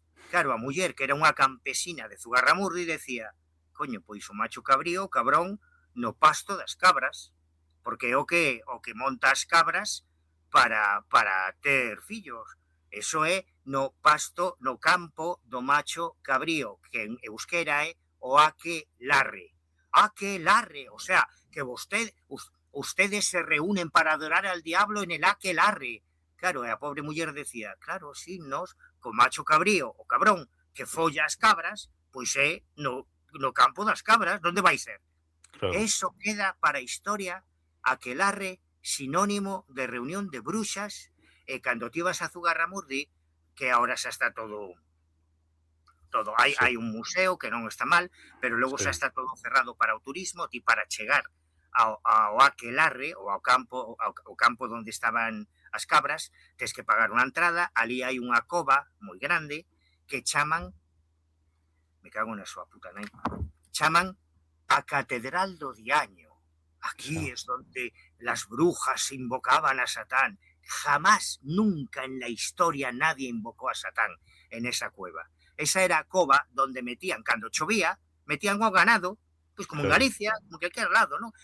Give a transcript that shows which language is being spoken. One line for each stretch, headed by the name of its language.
Galician: Claro, a muller, que era unha campesina de Zugarramurdi, decía, coño, pois o macho cabrío, cabrón, no pasto das cabras, porque é o que monta as cabras para ter fillos. Eso é no pasto, no campo do macho cabrío, que en euskera é o aquelarre.
Spanish: Aquelarre, o sea, que ustedes se reúnen para adorar al diablo en el aquelarre.
Galician: Claro, e a pobre muller decía, claro, sí, nos, co macho cabrío, o cabrón, que folla as cabras, pois é no campo das cabras, onde vai ser? Claro. Eso queda para a historia, aquelarre, sinónimo de reunión de bruxas, e cando ti vas a Zugarramurdi, que agora xa está todo hai un museo que non está mal, pero logo xa está todo cerrado para o turismo, ti para chegar ao aquelarre, ou ao campo onde estaban as cabras, tes que pagar unha entrada, ali hai unha cova moi grande que chaman, me cago na súa puta nai, chaman a Catedral do Diaño.
Spanish: Aquí es donde las brujas invocaban a Satán. Jamás, nunca en la historia nadie invocó a Satán en esa cueva.
Galician: Esa era a cova donde metían, cando chovía, metían o ganado,
Spanish: pues como en Galicia, como que cualquier lado, ¿no?